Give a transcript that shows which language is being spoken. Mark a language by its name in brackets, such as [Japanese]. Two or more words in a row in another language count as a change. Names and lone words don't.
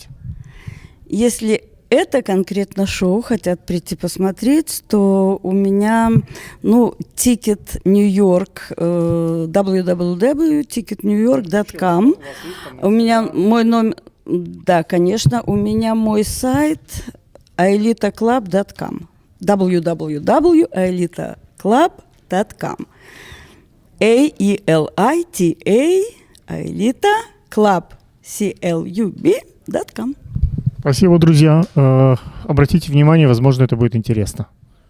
[Russian] Если это конкретно шоу хотят прийти посмотреть, то у меня, Ticket New York, www.ticketnewyork.com. У меня мой номер, да, конечно, у меня мой сайт aelitaclub.com. www.aelitaclub.com. AELITA, Aelita Club, CLUB.com. Спасибо, друзья. Обратите внимание, возможно, это будет интересно.